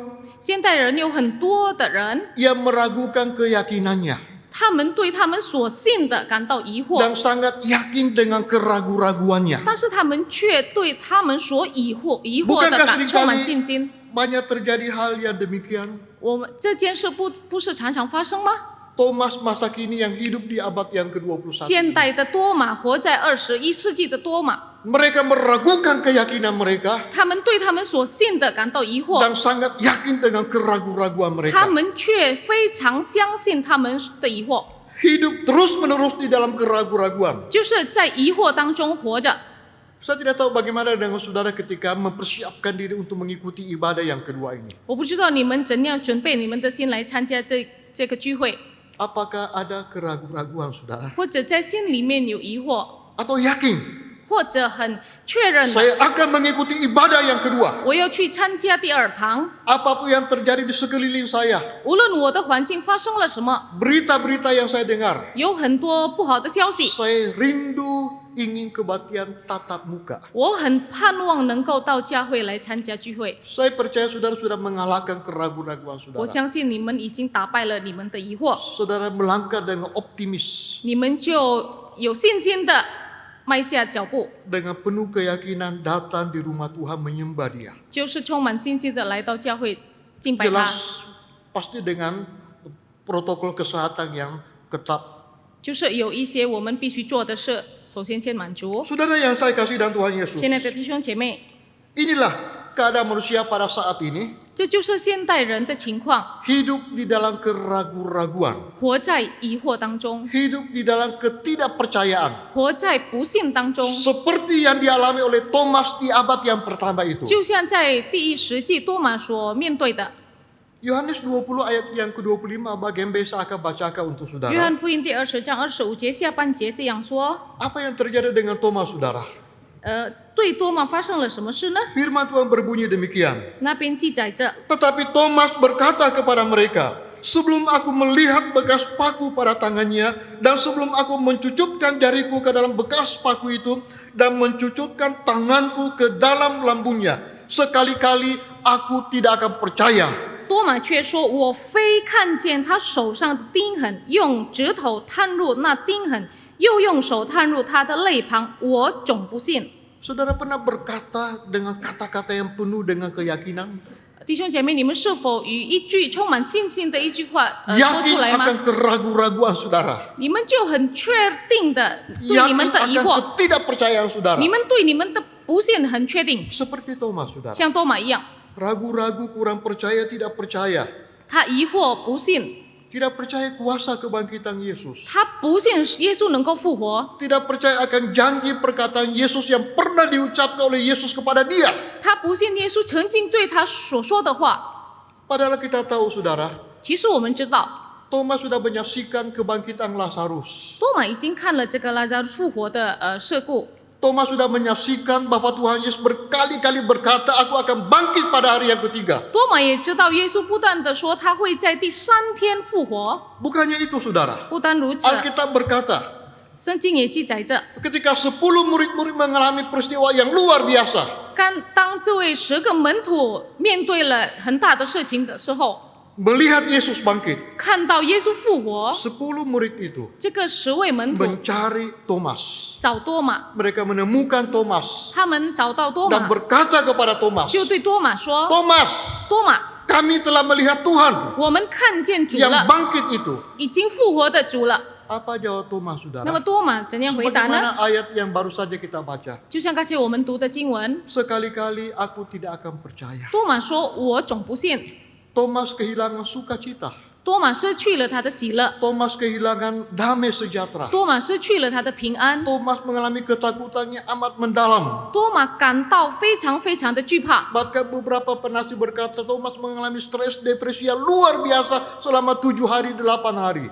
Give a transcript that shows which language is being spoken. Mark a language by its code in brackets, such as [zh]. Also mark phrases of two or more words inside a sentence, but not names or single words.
[zh] 现代人有很多的人， [id] yang meragukan keyakinannya [zh] 他们对他们所信的感到疑惑， [id] dan sangat yakin dengan keraguan-raguannya. [zh] 但是他们却对他们所疑惑的 [id] Bukankah [zh] 充满 [id] seringkali [zh] 信心。 [id] banyak terjadi hal yang demikian? [zh] 我们这件事不是常常发生吗？ [id] Thomas masa kini yang hidup di abad yang ke-21. [zh] 现代的多马活在21世纪的多马， [id] Mereka meragukan keyakinan mereka [zh] 他们对他们所信的感到疑惑， [id] dan sangat yakin dengan keraguan-raguan [zh] 他 [id] mereka. [zh] 们却非常相信他们的疑惑， [id] Hidup terus-menerus di dalam keraguan-raguan. [zh] 就是在疑惑当中活着。 [id] Saya tidak tahu bagaimana dengan saudara ketika mempersiapkan diri untuk mengikuti ibadah yang kedua ini. [zh] 我不知道你们怎样准备你们的心来参加这个聚会， [id] Apakah ada keraguan-raguan saudara? [zh] 或者在心里面有疑惑， [id] Atau yakin [zh] 或者很确认的， [id] saya akan mengikuti ibadah yang kedua. [zh] 我要去参加第2堂， [id] Apapun yang terjadi di sekeliling saya, [zh] 无论我的环境发生了什么， [id] berita-berita yang saya dengar, [zh] 有很多不好的消息， [id] saya rindu ingin kebaktian tatap muka. [zh] 我很盼望能够到教会来参加聚会。 [id] Saya percaya saudara sudah mengalahkan keraguan-raguan [zh] 我 [id] saudara. [zh] 相信你们已经打败了你们的疑惑， [id] Saudara melangkah dengan optimis, [zh] 你们就有信心的迈下脚步， [id] dengan penuh keyakinan datang di rumah Tuhan menyembah Dia. [zh] 就是充满信心的来到教会敬拜他， [id] Jelas pasti dengan protokol kesehatan yang ketat. [zh] 就是有一些我们必须做的事，首先先满足。 [id] Saudara yang saya kasih dan Tuhan Yesus, [zh] 亲爱的弟兄姐妹， [id] inilah keadaan manusia pada saat ini, [zh] 这就是现代人的情况， [id] hidup di dalam keraguan-raguan, [zh] 活在疑惑当中， [id] hidup di dalam ketidakpercayaan, [zh] 活在不信当中， [id] seperti yang dialami oleh Thomas di abad yang pertama itu. [zh] 就像在第1世纪多马所面对的。 [id] Yohanes 20 ayat yang ke-25 bagian B saya akan bacakan untuk [zh] 约 [id] saudara. [zh] 翰福音第20章25节下半节这样说： [id] Apa yang terjadi dengan Thomas saudara? [zh] 对多马发生了什么事呢？ [id] Firman Tuhan berbunyi demikian. [zh] 那边记载着， [id] Tetapi Thomas berkata kepada mereka, sebelum aku melihat bekas paku pada tangannya, dan sebelum aku mencucupkan jariku ke dalam bekas paku itu, dan mencucupkan tanganku ke dalam lambungnya, sekali-kali aku tidak akan percaya. [zh] 多马却说：“我非看见他手上的钉痕，用指头探入那钉痕，又用手探入他的肋旁，我总不信。” [id] Saudara pernah berkata dengan kata-kata yang penuh dengan keyakinan? [zh] 弟兄姐妹，你们是否与一句充满信心的一句话说 [id] Yakin [zh] 出来 [id] akan [zh] 吗？ [id] keraguan-raguan saudara. [zh] 你们就很确定的对你 [id] Yakin [zh] 们的疑 [id] akan [zh] 惑， [id] ketidakpercayaan saudara. [zh] 你们对你们的不信很确定， [id] Seperti Thomas saudara. [zh] 像多马一样， [id] Ragu-ragu, kurang percaya, tidak percaya. [zh] 他疑惑不信， [id] Tidak percaya kuasa kebangkitan Yesus. [zh] 他不信耶稣能够复活， [id] Tidak percaya akan janji perkataan Yesus yang pernah diucapkan oleh Yesus kepada dia. [zh] 他不信耶稣曾经对他所说的话。 [id] Padahal kita tahu saudara, [zh] 其实我们知道， [id] Thomas sudah menyaksikan kebangkitan Lazarus. [zh] 多马已经看了这个拉扎复活的事故。 [id] Thomas sudah menyaksikan bahwa Tuhan Yesus berkali-kali berkata, aku akan bangkit pada hari yang ketiga. [zh] 多马也知道耶稣不断的说他会在第3天复活。 [id] Bukannya itu saudara. [zh] 不单如此， [id] Alkitab berkata, [zh] 圣经也记载着， [id] ketika 10 murid-murid mengalami peristiwa yang luar biasa. [zh] 当这位10个门徒面对了很大的事情的时候， [id] Melihat Yesus bangkit. [zh] 看到耶稣复活， [id] 10 murid itu [zh] 这个10位门徒 [id] mencari Thomas. [zh] 找多马， [id] Mereka menemukan Thomas [zh] 他们找到多 [id] dan [zh] 马， [id] berkata kepada Thomas, [zh] 就对多马说 [id] Thomas, [zh] 多马， [id] kami telah melihat Tuhan [zh] 我们看见主 [id] yang [zh] 了， [id] bangkit itu. [zh] 已经复活的主了。 [id] Apa jawab Thomas [zh] 那么 [id] saudara? [zh] 多马怎样回答呢？ [id] Sebagaimana ayat yang baru saja kita baca. [zh] 就像刚才我们读的经文， [id] Sekali-kali aku tidak akan percaya. [zh] 多马说：“我总不信。” [id] Thomas kehilangan sukacita. [zh] 多马失去了他的喜乐， [id] Thomas kehilangan damai sejahtera. [zh] 多马失去了他的平安， [id] Thomas mengalami ketakutan yang amat mendalam. [zh] 多马感到非常非常的惧怕。 [id] Bahkan beberapa penasihat berkata Thomas mengalami stres depresi yang luar biasa selama 7 hari 8 hari.